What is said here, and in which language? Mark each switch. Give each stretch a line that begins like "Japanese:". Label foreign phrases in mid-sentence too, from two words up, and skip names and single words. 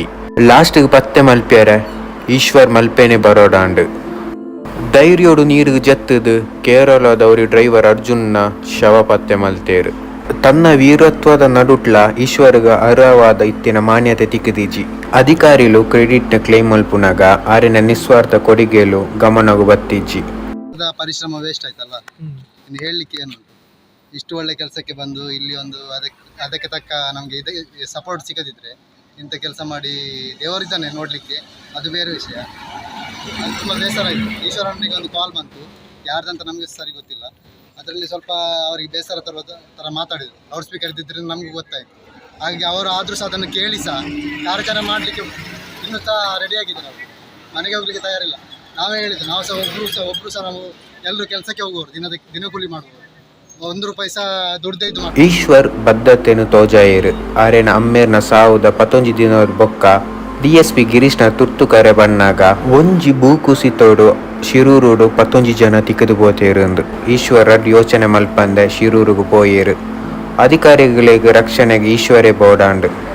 Tulu: ಲಾಸ್ಟ್ಗೆ ಪತ್ತೆ ಮಲ್ಪ್ಯಾರ ಈಶ್ವರ್ ಮಲ್ಪೆನೆ ಬರೋಡಾಂಡು. ಧೈರ್ಯೋಡು ನೀರಿಗೆ ಜತ್ತದು ಕೇರಳದವರಿ ಡ್ರೈವರ್ ಅರ್ಜುನ್ನ ಶವ ಪತ್ತೆ ಮಲ್ತೇರು. ತನ್ನ ವೀರತ್ವದ ನಡುಟ್ಲ ಈಶ್ವರ್ಗ ಅರ್ಹವಾದ ಇತ್ತಿನ ಮಾನ್ಯತೆ ತಿಕ್ಕಿದೀಜಿ. ಅಧಿಕಾರಿಲು
English: credit claim
Tulu: ಮಲ್ಪುನಾಗ ಆರಿನ ನಿಸ್ವಾರ್ಥ ಕೊಡುಗೆಲು ಗಮನಗು ಬತ್ತಿಜ್ಜಿ.
Kannada: ಪರಿಶ್ರಮ ವೇಸ್ಟ್ ಆಯ್ತಲ್ಲ, ಇನ್ನು ಹೇಳಲಿಕ್ಕೆ ಏನು. ಇಷ್ಟು ಒಳ್ಳೆ ಕೆಲಸಕ್ಕೆ ಬಂದು ಇಲ್ಲಿ ಒಂದು ಅದಕ್ಕೆ ತಕ್ಕ ನಮಗೆ ಸಪೋರ್ಟ್ ಸಿಗದಿದ್ರೆ ಇಂಥ ಕೆಲಸ ಮಾಡಿ ದೇವರಿದ್ದಾನೆ ನೋಡಲಿಕ್ಕೆ, ಅದು ಬೇರೆ ವಿಷಯ. ಅದು ತುಂಬ ಬೇಸರ ಆಯಿತು. ಈಶ್ವರನಿಗೆ ಒಂದು ಕಾಲ್ ಬಂತು, ಯಾರ್ದಂತ ನಮಗೆ ಸರಿ ಗೊತ್ತಿಲ್ಲ. ಅದರಲ್ಲಿ ಸ್ವಲ್ಪ ಅವರಿಗೆ ಬೇಸರ ತರುವ ಥರ ಮಾತಾಡಿದರು.
English: loud speaker
Kannada: ಇದ್ದಿದ್ರೆ ನಮಗೂ ಗೊತ್ತಾಯಿತು. ಹಾಗೆ ಅವರು ಆದರೂ ಸಹ ಅದನ್ನು ಕೇಳಿ ಸಹ ಕಾರ್ಯಕ್ರಮ ಮಾಡಲಿಕ್ಕೆ ಇನ್ನೂ ಸಹ ರೆಡಿಯಾಗಿದ್ದಾರೆ. ಅವರು ಮನೆಗೆ ಹೋಗಲಿಕ್ಕೆ ತಯಾರಿಲ್ಲ. ನಾವೇ ಹೇಳಿದ್ದು, ನಾವು ಸಹ ಒಬ್ಬರು ಸಹ ನಾವು ಎಲ್ಲರೂ ಕೆಲಸಕ್ಕೆ ಹೋಗುವವರು, ದಿನಕೂಲಿ ಮಾಡುವವರು, 1 ರೂಪಾಯಿ ಸಹ ದುಡ್ದೈದು.
Tulu: ಈಶ್ವರ್ ಬದ್ಧತೆನು ತೋಜಾಯರು ಆರೇನ ಅಮ್ಮೇರ್ನ ಸಾವುದ 11 ದಿನದ ಬೊಕ್ಕ DSP ಗಿರೀಶ್ನ ತುರ್ತು ಕರೆ ಬಣ್ಣಾಗ ಒಂಜಿ ಭೂಕುಸಿತೋಡು ಶಿರೂರುಡು 11 ಜನ ತಿಕ್ಕದು ಪೋತೇರು. ಈಶ್ವರ ಯೋಚನೆ ಮಲ್ಪಂದೆ ಶಿರೂರುಗು ಪೋಯೇರು. ಅಧಿಕಾರಿಗಳಿಗೆ ರಕ್ಷಣೆಗೆ ಈಶ್ವರೇ ಬೋಡಾಂಡು.